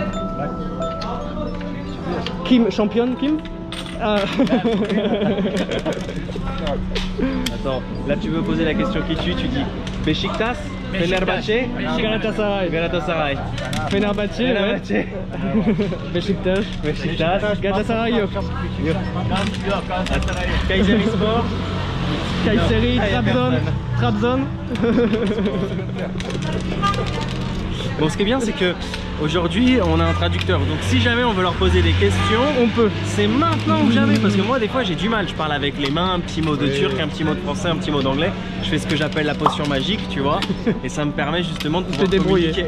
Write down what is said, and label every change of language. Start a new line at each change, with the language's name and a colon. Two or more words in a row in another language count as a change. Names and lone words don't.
French: Kim, champion Kim Attends, là tu veux poser la question qui tue, tu dis Beşiktaş, Fenerbahçe, Galatasaray. Fenerbahçe. Beşiktaş.
Turkish: Galatasaray yok. Kayserispor. Kayseri, Trabzon.
French: Bon, ce qui est bien, c'est que aujourd'hui, on a un traducteur. Donc, si jamais on veut leur poser des questions, on peut. C'est maintenant ou jamais. Parce que moi, des fois, j'ai du mal. Je parle avec les mains, un petit mot de turc, un petit mot de français, un petit mot d'anglais. Je fais ce que j'appelle la potion magique, tu vois. Et ça me permet justement de pouvoir communiquer.